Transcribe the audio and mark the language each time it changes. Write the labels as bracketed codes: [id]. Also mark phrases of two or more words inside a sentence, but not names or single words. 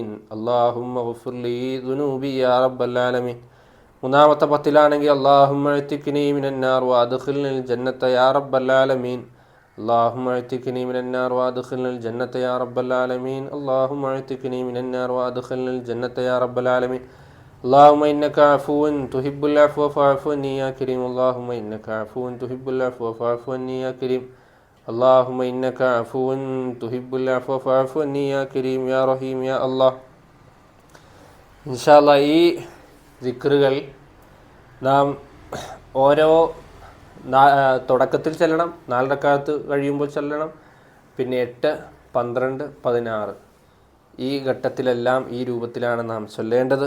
[ar] اللهم اغفر لي ذنوبي يا رب العالمين. [ml] മൂന്നാമത്തെ പത്തിലാണെങ്കിൽ [ar] اللهم أعتقني من النار وأدخلني الجنة يا رب العالمين. اللهم أعتقني من النار وأدخلني الجنة يا رب العالمين. اللهم أعتقني من النار وأدخلني الجنة يا رب العالمين. اللهم إنك عفو تحب العفو فاعف عني يا كريم. اللهم إنك عفو تحب العفو فاعف عني يا كريم. اللهم إنك عفو تحب العفو فاعف عني يا كريم يا رحيم يا الله. إن شاء الله [ml] ഈ ദിക്റുകൾ നാം ഓരോ തുടക്കത്തിൽ ചെല്ലണം, 4 റക്അത്ത് കഴിയുമ്പോൾ ചെല്ലണം, പിന്നെ 8, 12, 16 ഈ ഘട്ടത്തിലെല്ലാം ഈ രൂപത്തിലാണ് നാം ചൊല്ലേണ്ടത്.